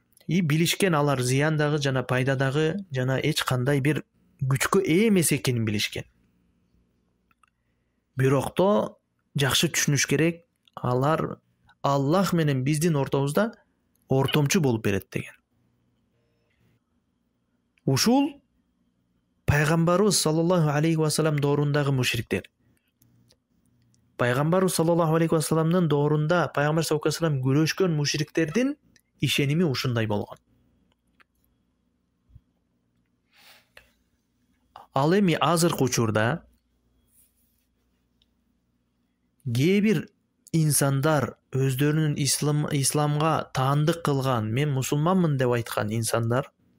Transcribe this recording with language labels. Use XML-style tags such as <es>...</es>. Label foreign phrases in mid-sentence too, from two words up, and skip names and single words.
<ky>И билишкен алар зыяндагы жана пайдадагы жана эч кандай бир күчкө ээ эмес экенин билишкен. Бирокто жакшы түшүнүш керек, алар Аллах менен биздин ортобузда ортомчу болуп берет деген. Ушул пайгамбарыбыз</ky> <ar>صلى الله عليه وسلم</ar> <ky>доорундагы мушриктер. Пайгамбарыбыз</ky> <ar>صلى الله عليه وسلم</ar> <ky>доорунда пайгамбар</ky> <ar>صلى الله عليه وسلم</ar> <ky>күрөшкөн мушриктердин ишеними ушундай болгон. Ал эми азыркы учурда кээ бир инсандар өздөрүнүн исламга таандык кылган, мен мусулманмын деп айткан инсандар</ky>